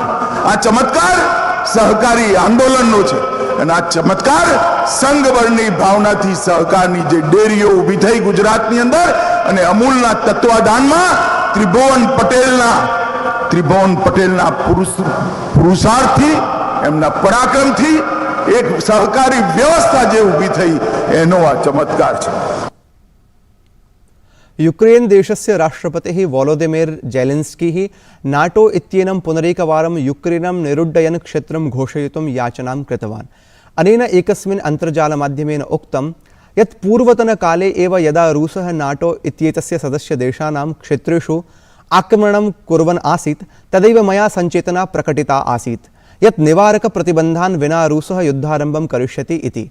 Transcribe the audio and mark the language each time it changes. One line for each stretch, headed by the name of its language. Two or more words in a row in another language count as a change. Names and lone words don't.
Gujarati: આ ચમત્કાર સહકારી આંદોલનનો છે અને આ ચમત્કાર સંઘબળની ભાવનાથી સહકારની જે ડેરીઓ ઊભી થઈ ગુજરાતની અંદર અને અમૂલના તત્વાધાનમાં ત્રિભુવન પટેલના પુરુષાર્થથી એમના પરાક્રમથી એક સહકારી વ્યવસ્થા જે ઊભી થઈ એનો આ ચમત્કાર છે।
Sanskrit: यूक्रेन देशस्य राष्ट्रपतिः वोलोदिमिर् ज़ेलेन्स्की नाटो इत्येनं पुनरेकवारं यूक्रेनं निरुड्डयन् क्षेत्रं घोषयितुं याचनां कृतवान्। अनेन एकस्मिन् अन्तर्जालमाध्यमेन उक्तं यत् पूर्वतनकाले एव यदा रूसः नाटो इत्येतस्य सदस्यदेशानां क्षेत्रेषु आक्रमणं कुर्वन् आसीत् तदैव मया सञ्चेतना प्रकटिता आसीत् यत् निवारकप्रतिबन्धान् विना रूसः युद्धारम्भं करिष्यति इति।